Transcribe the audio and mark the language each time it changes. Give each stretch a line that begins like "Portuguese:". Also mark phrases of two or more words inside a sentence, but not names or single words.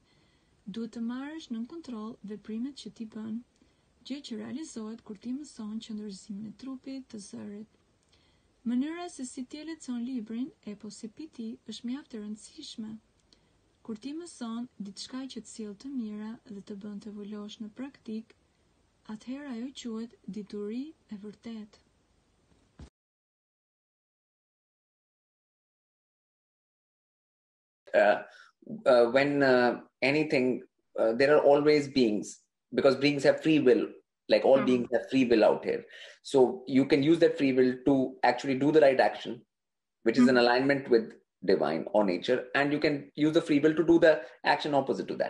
Albanian: Duhet të marrësh nën kontroll veprimet që ti bën, gjë që realizohet kur ti mëson qëndërzimin e trupit, të zërit. Mënyra se si ti e lexon librin Epokave është mjaft e rëndësishme. Kur ti mëson diçka që të sjellë të mira dhe të bën të evoluosh në praktik, atëherë ajo quhet dituri e vërtetë.
English: When anything, there are always beings, because beings have free will, like all beings have free will out here. So you can use that free will to actually do the right action, which is in alignment with divine or nature, and you can use the free will to do the action opposite to that.